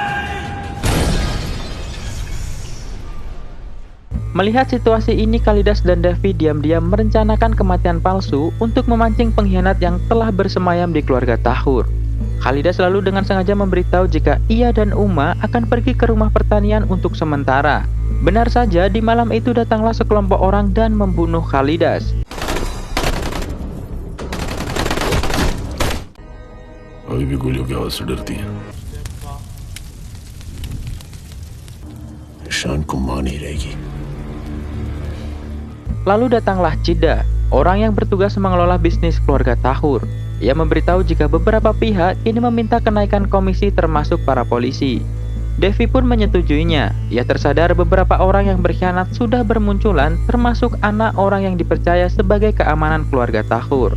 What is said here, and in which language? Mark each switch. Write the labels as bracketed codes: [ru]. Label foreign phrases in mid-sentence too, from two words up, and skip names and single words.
[id] Melihat situasi ini, Kalidas dan Devi diam-diam merencanakan kematian palsu untuk memancing pengkhianat yang telah bersemayam di keluarga Tahur. Kalidas lalu dengan sengaja memberitahu jika ia dan Uma akan pergi ke rumah pertanian untuk sementara. Benar saja, di malam itu datanglah sekelompok orang dan membunuh Kalidas. [hi] अभी भी गोलियों की आवाज से डरती है। ईशान को मान ही रहेगी। [id] Lalu datanglah Cida, orang yang bertugas mengelola bisnis keluarga Tahur. Ia memberitahu jika beberapa pihak ini meminta kenaikan komisi termasuk para polisi. Devi pun menyetujuinya. Ia tersadar beberapa orang yang berkhianat sudah bermunculan, termasuk anak orang yang dipercaya sebagai keamanan keluarga Tahur.